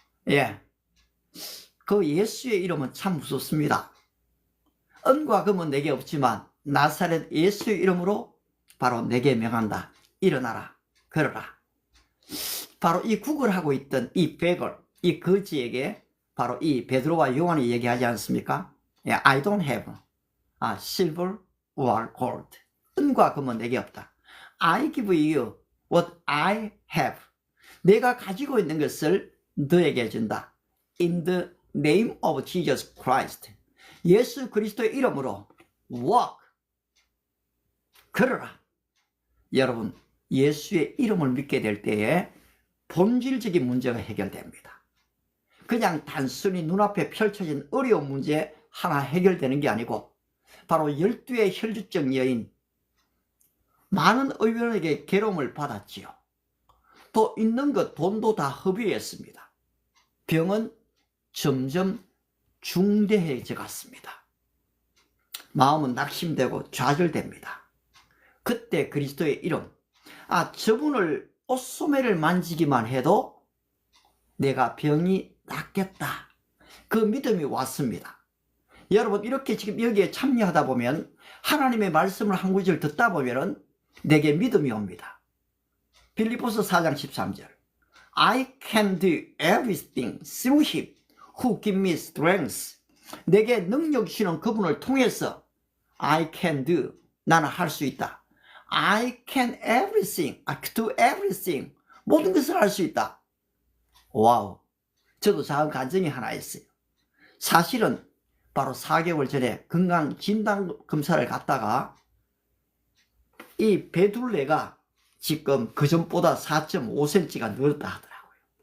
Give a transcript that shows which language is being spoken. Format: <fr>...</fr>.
<ko>예, 그 예수의 이름은 참 무섭습니다. 은과 금은 내게 없지만 나사렛 예수의 이름으로 바로 내게 명한다. 일어나라, 걸어라. 바로 이 구걸하고 있던 이 베걸, 이 거지에게 바로 이 베드로와 요한이 얘기하지 않습니까?</ko> <en>I don't have silver or gold.</en> <ko>은과 금은 내게 없다.</ko> <en>I give you what I have.</en> <ko>내가 가지고 있는 것을 너에게 준다.</ko> <en>In the name of Jesus Christ.</en> <ko>예수 그리스도의 이름으로 walk. 걸어라. 여러분, 예수의 이름을 믿게 될 때에 본질적인 문제가 해결됩니다. 그냥 단순히 눈앞에 펼쳐진 어려운 문제 하나 해결되는 게 아니고, 바로 12의 혈주증 여인, 많은 의원에게 괴로움을 받았지요. 또 있는 것 돈도 다 허비했습니다. 병은 점점 중대해져 갔습니다. 마음은 낙심되고 좌절됩니다. 그때 그리스도의 이름, 저분을 옷소매를 만지기만 해도 내가 병이 낫겠다. 그 믿음이 왔습니다. 여러분, 이렇게 지금 여기에 참여하다 보면, 하나님의 말씀을 한 구절 듣다 보면 내게 믿음이 옵니다. 빌립보서 4장 13절.</ko> <en>I can do everything through him who gives me strength.</en> <ko>내게 능력 주시는 그분을 통해서</ko> <en>I can do,</en> <ko>나는 할 수 있다.</ko> <en>I can everything, I can do everything.</en> <ko>모든 것을 할 수 있다. 와우. 저도 작은 간증이 하나 있어요. 사실은 바로 4개월 전에 건강 진단 검사를 갔다가 이 배둘레가 지금 그전보다 4.5cm가 늘었다 하더라고요.</ko>